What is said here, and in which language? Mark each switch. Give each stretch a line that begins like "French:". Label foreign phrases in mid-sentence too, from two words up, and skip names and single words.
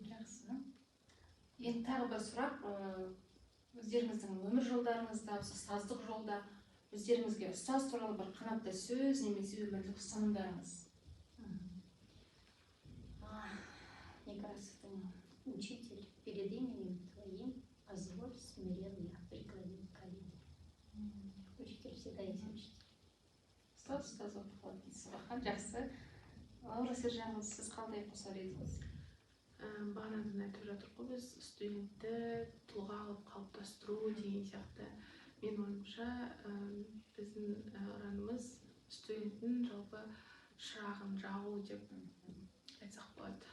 Kazakh: Жақсы. Енді тағы бір сұрақ, өздеріңіздің өмір жолдарыңызда, ұстаздық жолда, өздеріңізге ұстаз туралы бір қанатты сөз немесе өмірлік ұстанымдарыңыз?
Russian: Некрасовтың учитель, перед именем твоим позволь смиренно преклонить колени. Учитель всегда есть учитель.
Kazakh: Ұстаз болып қалады дейсіз ғой. Жақсы. Лаура Сержанқызы, сіз қандай қосар едіңіз? Бағанадан айтып жатыр ғой, біз студентті тұлға қылып қалыптастыру деген сияқты. Мен ойымша, біздің ұранымыз студенттің жалпы шырағын жағу деп айтсақ болады.